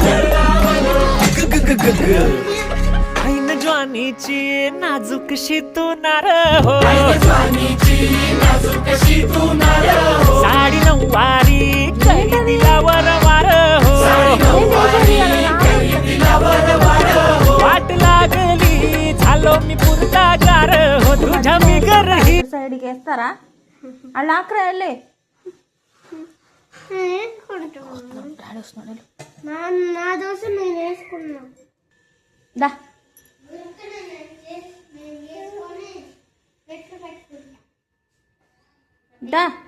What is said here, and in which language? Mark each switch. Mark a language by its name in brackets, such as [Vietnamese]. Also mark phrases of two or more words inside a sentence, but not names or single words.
[Marathi] ऐन ज्वानीची नाजूकशी तू नार हो साडी नऊवारी काही दिला वरवार हो वाट लागली झालो मी पुरतागार हो तुझ्या मी घरही [Telugu] సైడ్కి వేస్తారా అలా ఆకరాయలే నా దోశ నేను వేసుకున్నా దా దా